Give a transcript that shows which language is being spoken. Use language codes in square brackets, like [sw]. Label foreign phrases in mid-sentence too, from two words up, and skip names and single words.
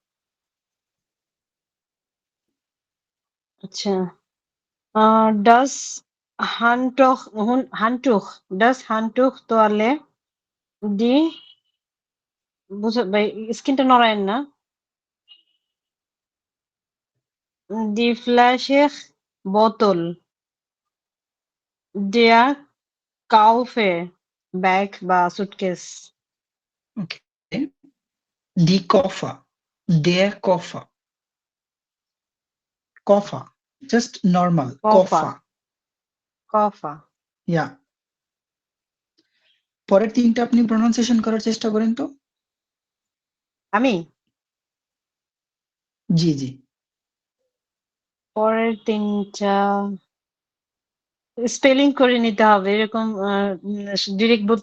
[bn] আচ্ছা, [de] das Handtuch, das Handtuch [bn] তোয়ালে ডি বুঝা ভাই, স্ক্রিনটা নড়ায়েন না। ডি ফ্ল্যাশের বোতল, [de] der Koffer [bn] ব্যাগ বা সুটকেস। [en] ওকে, [de] die Koffer, der Koffer, Koffer, [en] just normal [de] Koffer. Koffer. Koffer. [en] Yeah. [bn] পরের তিনটা আপনি প্রনাউন্সিয়েশন করার চেষ্টা করেন তো। আমি জি জি, পরের তিনটা স্পেলিং করে নিতে হবে, এরকম ডিরেক্ট বলতে